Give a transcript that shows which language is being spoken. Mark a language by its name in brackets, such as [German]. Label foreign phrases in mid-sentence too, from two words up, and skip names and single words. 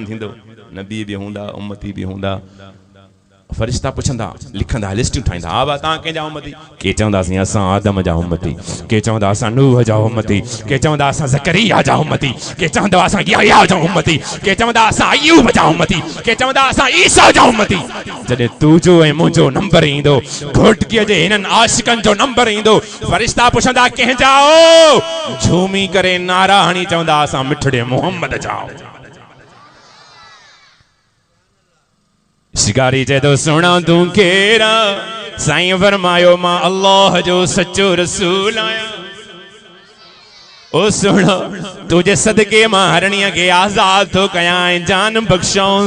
[Sindhi] थींदो नबी बि हूंदा उम्मती बि हूंदा फरिश्ता पुछंदा लिखंदा लिस्टियूं ठाहींदा हा तव्हां कंहिंजा उम्मती के चवंदासीं असां आदम जा उम्मती के चवंदा असां नूह जा उम्मती के चवंदा असां ज़करिया जा उम्मती के चवंदा असां याह्या जा उम्मती के चवंदा असां अय्यूब जा उम्मती के चवंदा असां ईसा जा उम्मती जॾहिं तुंहिंजो ऐं मुंहिंजो नंबर ईंदो घोटकीअ जे हिननि आशिकनि जो नंबर ईंदो फरिश्ता पुछंदा कंहिंजा हो झूमी करे नारा हणी चवंदा असां मिठड़े मुहम्मद जा शिकारी चए तो सुहिणा तूं केरु साईं फरमायो मां अल्लाह जो सचो रसूल आहियां ओ सुहिणो तुझे सदके मां हरणीअ खे आज़ाद थो कयां जान बख़्शांसि